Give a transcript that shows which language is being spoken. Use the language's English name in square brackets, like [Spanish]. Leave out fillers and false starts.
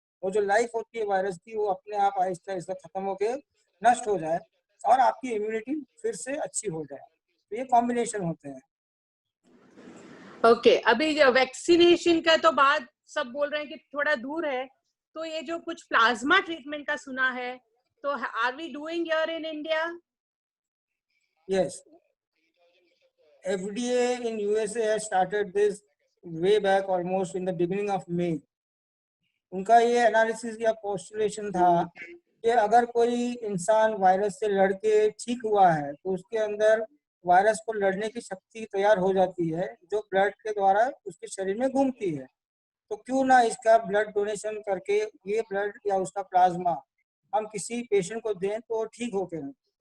[Hindi] वो जो लाइफ होती है वायरस की वो अपने आप आहिस्ता आहिस्ता खत्म होके नष्ट हो जाए और आपकी इम्यूनिटी फिर से अच्छी हो जाए। तो ये कॉम्बिनेशन होते हैं। ओके, अभी वैक्सीनेशन का तो बात सब बोल रहे हैं कि थोड़ा दूर है, तो ये जो कुछ प्लाज्मा ट्रीटमेंट का सुना है, तो [English] Are we doing here in India? Yes, FDA in USA has started this way back almost in the beginning of May. [Hindi] उनका ये एनालिसिस या पोस्टुलेशन था कि अगर कोई इंसान वायरस से लड़के ठीक हुआ है तो उसके अंदर वायरस को लड़ने की शक्ति तैयार हो जाती है जो ब्लड के द्वारा उसके शरीर में घूमती है, तो क्यों ना इसका ब्लड डोनेशन करके ये ब्लड या उसका प्लाज्मा हम किसी पेशेंट को दें तो ठीक हो गए।